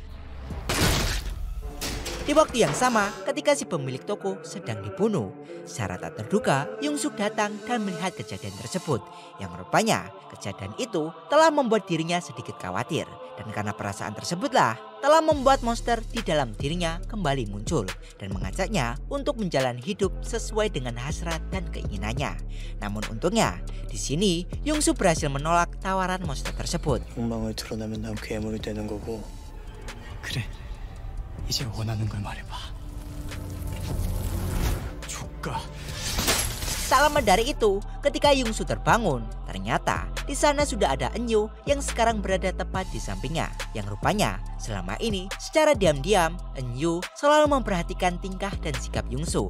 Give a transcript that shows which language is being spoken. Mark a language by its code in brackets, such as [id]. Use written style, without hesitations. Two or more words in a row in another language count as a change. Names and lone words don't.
[id] Di waktu yang sama, ketika si pemilik toko sedang dibunuh, secara tak terduga Yoon-suk datang dan melihat kejadian tersebut, yang rupanya kejadian itu telah membuat dirinya sedikit khawatir, dan karena perasaan tersebutlah telah membuat monster di dalam dirinya kembali muncul dan mengajaknya untuk menjalani hidup sesuai dengan hasrat dan keinginannya. Namun untungnya di sini Yoon-suk berhasil menolak tawaran monster tersebut. [ko] 욕망을 드러내면 난 괴물이 되는 거고. 그래. 이제 원하는 걸 말해봐. [id] Tak lama dari itu, ketika Yungsu terbangun, ternyata di sana sudah ada Enyu yang sekarang berada tepat di sampingnya. Yang rupanya selama ini secara diam-diam Enyu selalu memperhatikan tingkah dan sikap Yungsu.